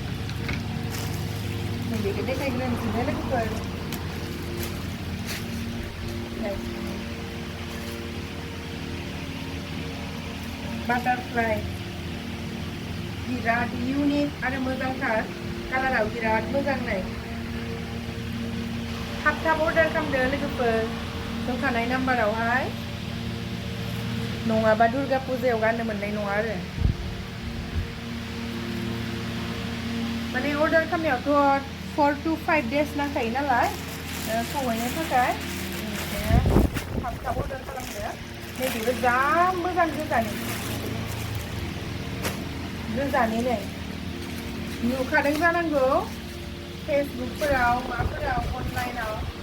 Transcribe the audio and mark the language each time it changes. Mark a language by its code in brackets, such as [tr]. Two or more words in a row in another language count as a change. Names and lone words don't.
[brx] नैबेखौ देखायग्रोनोसै लोगोफोर बाटारफ्लाइ बिराद इउनिक आरो मोजांथार कालाराव बिराद मोजां नै थाब थाब अर्डार खालामदो लोगोफोर होखानाय नाम्बारावहाय नङाबा दुर्गा फुजायाव गाननो मोननाय नङा आरो माने अर्डार खालामनायावथ' [en] 4 to 5 days [brx] नांखायो नालाय सौहैनो थाखाय थाब थाब अर्डार खालामदो नैबेबो जा मोजां गोजानि नै नुखादों जानांगौ फेसबुकफोराव माफोराव अनलाइनाव